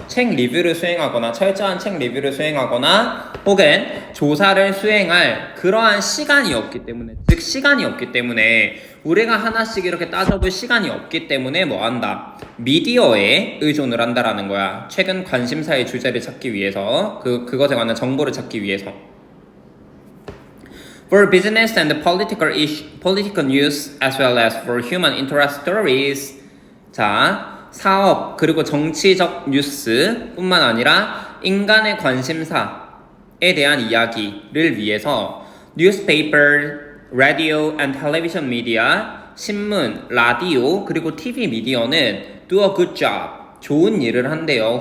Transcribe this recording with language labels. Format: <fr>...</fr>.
<ko>책 리뷰를 수행하거나 철저한 책 리뷰를 수행하거나 혹은 조사를 수행할 그러한 시간이 없기 때문에, 즉 시간이 없기 때문에 우리가 하나씩 이렇게 따져볼 시간이 없기 때문에 뭐 한다? 미디어에 의존을 한다라는 거야. 최근 관심사의 주제를 찾기 위해서, 그것에 관한 정보를 찾기 위해서.</ko> <en>For business and political news as well as for human interest stories.</en> <ko>자, 사업 그리고 정치적 뉴스 뿐만 아니라 인간의 관심사에 대한 이야기를 위해서</ko> <en>newspaper, radio and television media,</en> <ko>신문, 라디오 그리고 TV 미디어는</ko> <en>do a good job,</en> <ko>좋은 일을 한대요.</ko>